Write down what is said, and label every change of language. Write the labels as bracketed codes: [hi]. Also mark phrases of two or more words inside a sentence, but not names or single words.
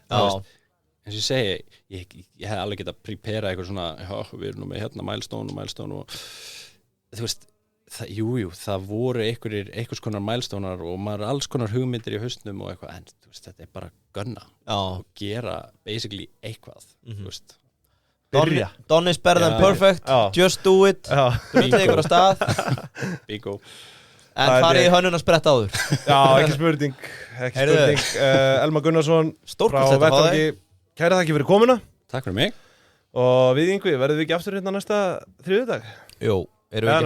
[is] Eins og ég segi, ég hef alveg getað að prepara eitthvað svona, við erum nú með hérna milestone og þú veist, það voru einhvers konar milestonear og maður er alls konar hugmyndir í hausnum og eitthvað, en þú veist, þetta er bara gunna og gera basically eitthvað, þú veist. [en] Done is better than perfect, just do it, [is] drullu ykkur á stað. Bingo. En farið í hönnun að spretta áður. Já, ekki spurning. Elmar Gunnarsson frá Vettvangi. Kæra þakki fyrir komuna. Takk fyrir mig. Og við Yngvi, verðum við ekki aftur hérna næsta þriðjudag? Jú, erum við ekki